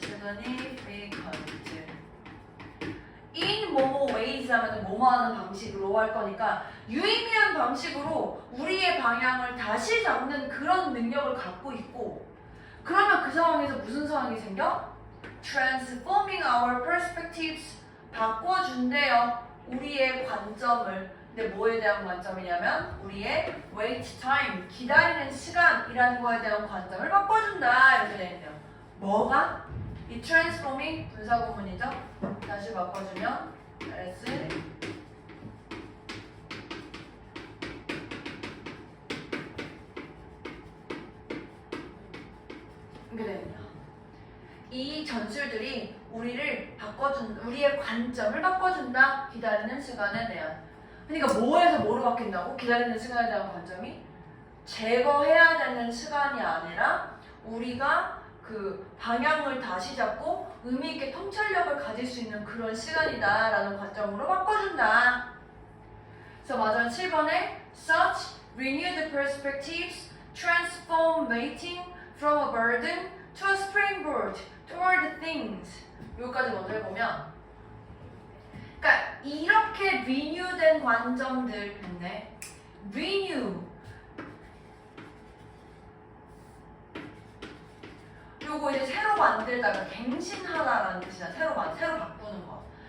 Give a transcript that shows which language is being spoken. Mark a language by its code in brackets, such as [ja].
[en] significant. [ko] in 뭐뭐 ways 하면 뭐뭐 하는 방식으로 할 거니까 유의미한 방식으로 우리의 방향을 다시 잡는 그런 능력을 갖고 있고, 그러면 그 상황에서 무슨 상황이 생겨? [en] transforming our perspectives, [ko] 바꿔준대요. 우리의 관점을. 근데 뭐에 대한 관점이냐면 우리의 wait time, 기다리는 시간이라는 거에 대한 관점을 바꿔준다 이렇게 되어 있네요. 뭐가? 이 transforming 분사구문이죠. 다시 바꿔주면 as 이렇게 됩니다. 이 전술들이 우리의 관점을 바꿔준다. 기다리는 시간에 대한. 그러니까 뭐에서 뭐로 바뀐다고? 기다리는 시간에 대한 관점이 제거해야 되는 시간이 아니라 우리가 그 방향을 다시 잡고 의미 있게 통찰력을 가질 수 있는 그런 시간이다 라는 관점으로 바꿔준다. 그래서 맞아요. 7번에 [en] such renewed perspectives transform waiting from a burden to a springboard toward things. [ko] 여기까지 먼저 해보면, 그러니까 이렇게 renew된 관점들 있네. [en] renew. [ko] 요거 이제 새로 만들다가 갱신하다라는 뜻이야. 새로 바꾸는 거.